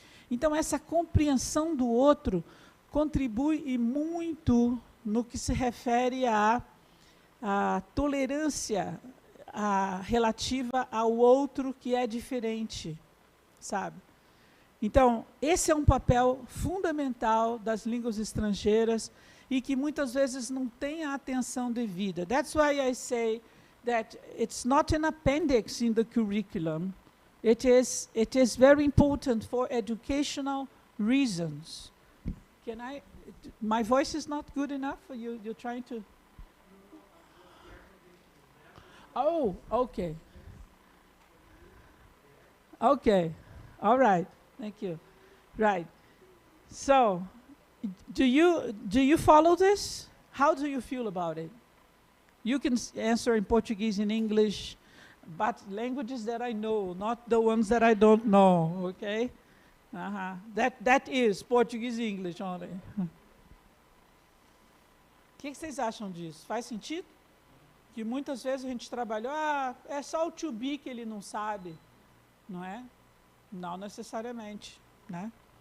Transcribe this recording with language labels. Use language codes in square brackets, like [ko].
[pt] Então, essa compreensão do outro contribui muito no que se refere à tolerância relativa ao outro que é diferente, sabe? Então, esse é um papel fundamental das línguas estrangeiras e que muitas vezes não tem a atenção devida. [en] That's why I say that it's not an appendix in the curriculum. It is very important for educational reasons. My voice is not good enough? You're trying to... Oh, okay. Okay, all right. Thank you. Right. So, do you follow this? How do you feel about it? You can answer in Portuguese, in English, but languages that I know, not the ones that I don't know, okay? That is Portuguese e English only. [pt] O que vocês acham disso? Faz sentido? Que muitas vezes a gente trabalhou, é só o to be que ele não sabe, não é? Não necessariamente, né?